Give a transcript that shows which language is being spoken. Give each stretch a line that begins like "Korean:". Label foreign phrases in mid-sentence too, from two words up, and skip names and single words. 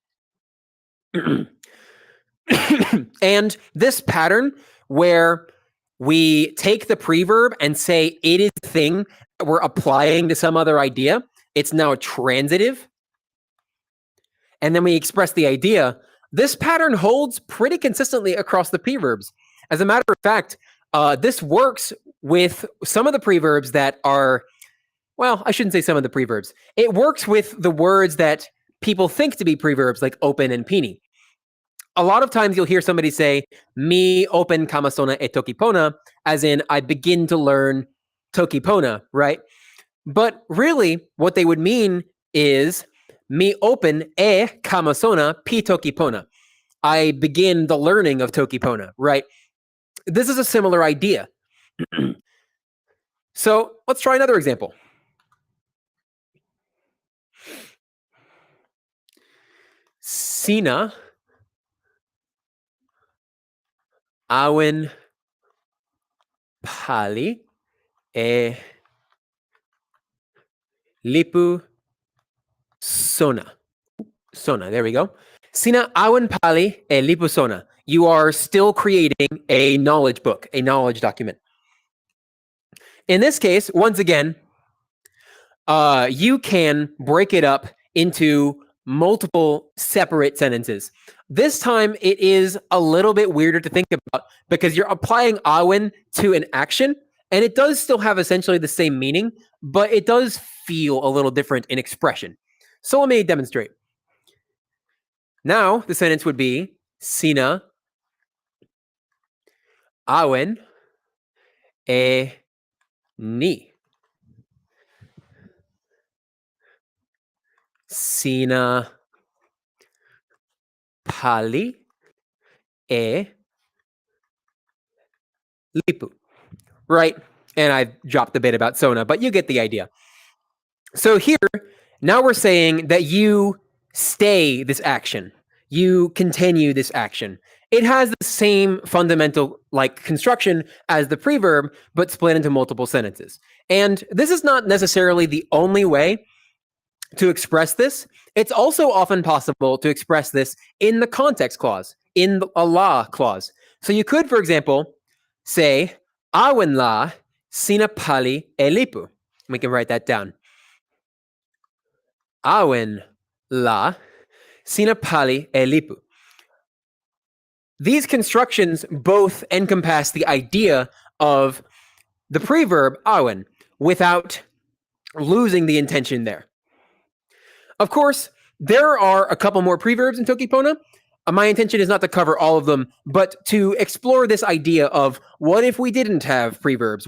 English: And this pattern where we take the preverb and say it is the thing that we're applying to some other idea, it's now a transitive, and then we express the idea, this pattern holds pretty consistently across the preverbs. As a matter of fact, this works with some of the preverbs that are, well, I shouldn't say some of the preverbs. It works with the words that people think to be preverbs, like open and pini. A lot of times you'll hear somebody say,
Toki Pona: mi open kamasona e tokipona,
English: as in, I begin to learn tokipona, right? But really, what they would mean is,
Toki Pona: mi open e kamasona pi tokipona.
English: I begin the learning of tokipona, right? This is a similar idea. So let's try another example.
Toki Pona: Sina awen pali e lipu sona. Sona,
English: there we go.
Toki Pona: Sina awen pali e lipu sona.
English: You are still creating a knowledge book, a knowledge document. In this case, once again, you can break it up into multiple separate sentences. This time, it is a little bit weirder to think about because you're applying awen to an action, and it does still have essentially the same meaning, but it does feel a little different in expression. So let me demonstrate. Now, the sentence would be,
Toki Pona: Sina awen e ni. Sina pali e lipu.
English: Right? And I dropped a bit about sona, but you get the idea. So here, now we're saying that you stay this action. You continue this action. It has the same fundamental construction as the preverb, but split into multiple sentences. And this is not necessarily the only way to express this. It's also often possible to express this in the context clause, in a la clause. So you could, for example, say,
Toki Pona: awen la sina pali e lipu.
English: We can write that down.
Toki Pona: Awen la sina pali e lipu.
English: These constructions both encompass the idea of the preverb awen without losing the intention there. Of course, there are a couple more preverbs in tokipona. My intention is not to cover all of them, but to explore this idea of what if we didn't have preverbs?